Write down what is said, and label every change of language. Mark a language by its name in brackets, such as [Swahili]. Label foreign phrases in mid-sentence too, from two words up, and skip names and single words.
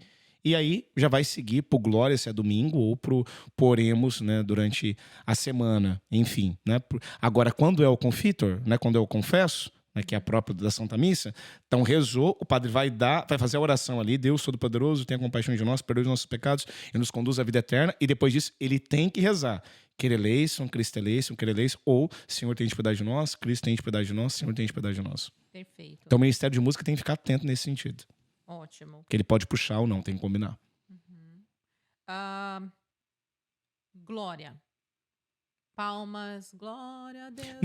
[Portuguese] E aí já vai seguir pro glória, se é domingo, ou pro oremos, né, durante a semana. Enfim, né? Agora, quando é o confitor, né, quando é o confesso, né, que é a própria da Santa Missa, então rezou, o padre vai fazer a oração ali: Deus Todo-Poderoso, tenha compaixão de nós, perdoe os nossos pecados e nos conduz à vida eterna. E depois disso, ele tem que rezar: [Greek] Kyrie eleison, Christe eleison, Kyrie eleison, [Portuguese] ou Senhor, tem piedade de nós, Cristo tem piedade de nós, Senhor, tem piedade de nós. Perfeito. Então o Ministério de Música tem que ficar atento nesse sentido. Ótimo. Que ele pode puxar ou não, tem que combinar. Glória. Palmas, glória a Deus.